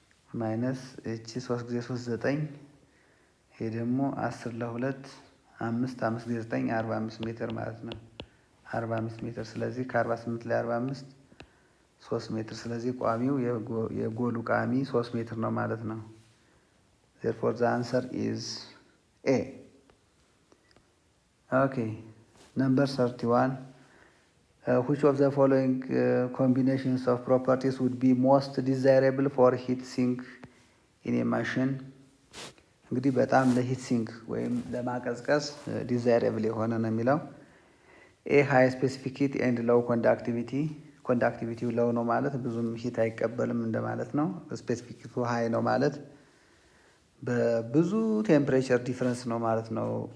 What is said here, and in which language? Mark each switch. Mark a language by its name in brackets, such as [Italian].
[Amharic] ማይነስ እቺ 3 ጊዜ 3 9 ይሄ ደግሞ 10 ለ2 5 5 ጊዜ 9 45 ሜትር ማለት ነው። 45 ሜትር ስለዚህ ከ48 ላይ 45 3 ሜትር ስለዚህ ቋሚው የጎሉ ቋሚ 3 ሜትር ነው ማለት ነው። [English] therefore the answer is A. Okay, number 31. Which of the following combinations of properties would be most desirable for heat sink in a machine? [Amharic] እንግዲህ በጣም ለሂት ሲንክ ወይም ለማቀዝቀዝ ዲዛይረብል የሆነ ነው የሚለው። ኤ ሃይ ስፔሲፊክ ሂት ኤንድ ሎው ኮንዳክቲቪቲ። ኮንዳክቲቪቲው ሎው ነው ማለት ብዙም ሂት አይቀበልም እንደማለት ነው። ስፔሲፊክ ሂቱ ሃይ ነው ማለት በብዙ ቴምፕሬቸር ዲፍረንስ ነው ማለት ነው።